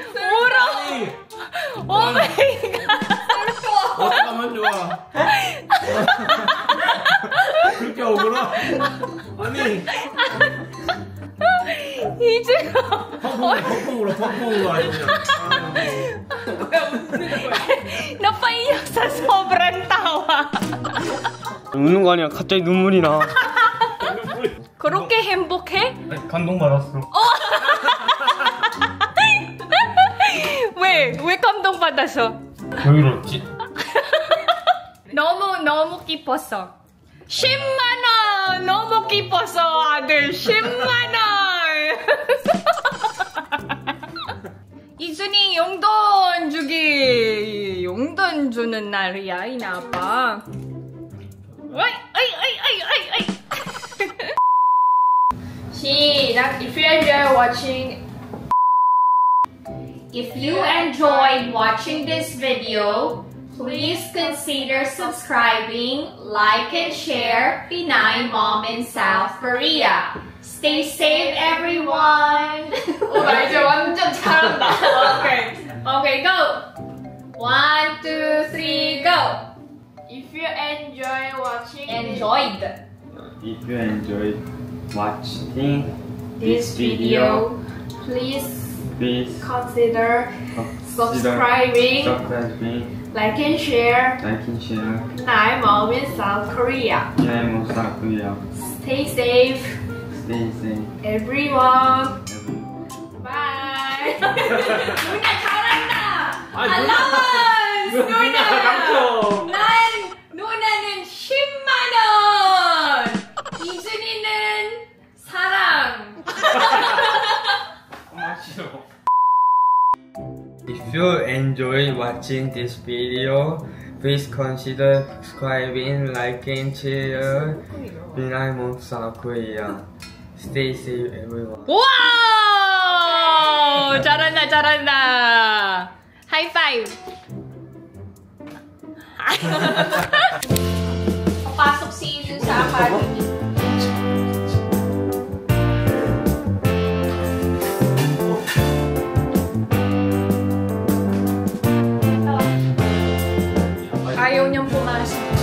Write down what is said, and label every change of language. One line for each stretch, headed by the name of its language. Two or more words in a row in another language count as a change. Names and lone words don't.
Korean: 울어.
English: oh my god.
Korean: 어떡하면 좋아. 그렇게 억울하? 아니. 이준아. 펑펑 울어 아니 그냥.
Filipino: Napaiyak sa sobrang tawa.
Korean: 웃는 거 아니야. 갑자기 눈물이 나. 그렇게 행복해? 감동받았어. 왜 감동받았어? 왜 이러지? 너무 기뻤어. 10만원! 너무 기뻤어, 아들. 10만원! 이준이 용돈 주기. 용돈 주는 날이야, 이 아빠. 아이. 시작.
English: If you enjoyed watching this video, please consider subscribing, like, and share Pinay Mom in South Korea. Stay safe, everyone!
Korean: 나 이제 완전 잘한다.
English: Okay, go! 1, 2, 3, go! If you enjoy watching Enjoyed If you enjoyed watching this video, please consider subscribing, like and share Pinay Mom in South Korea. Stay safe, everyone. Bye.
Korean: 누나 잘한다! 아니, 알라완스! 누나! 감동! 누나는 10만원! 이준이는 사랑!
English: If you enjoy watching this video, please consider subscribing, liking, share Pinay Mom South Korea. Stay safe, everyone.
Korean: 와우! 잘한다.
English: high five!
Filipino: Papasok si Izun sa academy. Ayaw niyang pumasok.